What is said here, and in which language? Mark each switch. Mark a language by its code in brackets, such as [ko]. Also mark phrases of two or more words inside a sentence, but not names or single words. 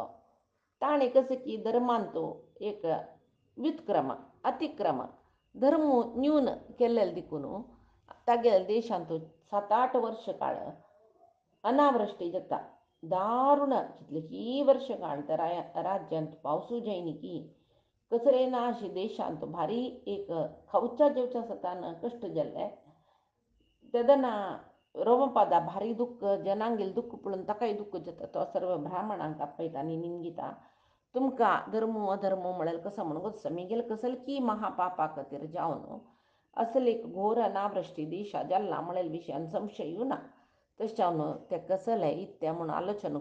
[kok] ताणें कसं की धर्मांतू एक व्युत्क्रम अतिक्रम धर्म न्यून केल्लेले देखून तागे देशांतू 7-8 वर्ष काळ अनावृष्टी जाता दारुण कितलींय वर्ष काळ त्या राज्यांत पावसू जायनी की कसरे ना अशी देशांत भारी एक खवच्या जेवच्या सतान कश्ट जाल्ले तेदना रोमपादा भारी दुःख जनांगेल दुःख पळोवन ताकाय दुःख जाता तो सर्व ब्राह्मणांक आपयता आनी निमगिता तुमकां धर्म अधर्म म्हळ्यार कसो म्हणून गोत्सा मिगेल कसल की महापापा खातीर जावन असल एक घोर अनावृष्टी देशा जाल्ला म्हळेल विशयान संशय येवना तशें ते कसले इत्या म्हूण आलोचना